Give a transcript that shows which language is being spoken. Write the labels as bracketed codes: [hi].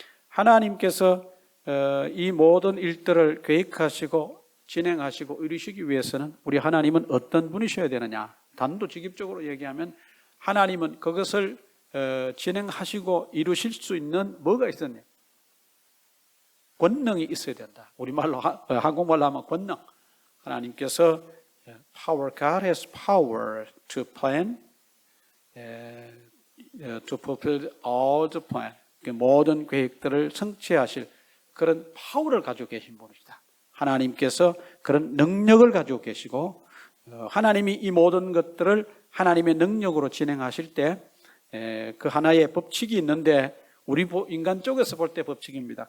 [ko] 하나님께서 이 모든 일들을 계획하시고 진행하시고 이루시기 위해서는 우리 하나님은 어떤 분이셔야 되느냐, 단도직입적으로 얘기하면 하나님은 그것을 진행하시고 이루실 수 있는 뭐가 있었냐? 권능이 있어야 된다. 우리말로 한국말로 하면 권능. 하나님께서 [en] power, God has power to plan, to fulfill all the plan. [ko] 모든 계획들을 성취하실 그런 파워를 가지고 계신 분이시다. 하나님께서 그런 능력을 가지고 계시고 하나님이 이 모든 것들을 하나님의 능력으로 진행하실 때 그 하나의 법칙이 있는데 우리 인간 쪽에서 볼 때 법칙입니다.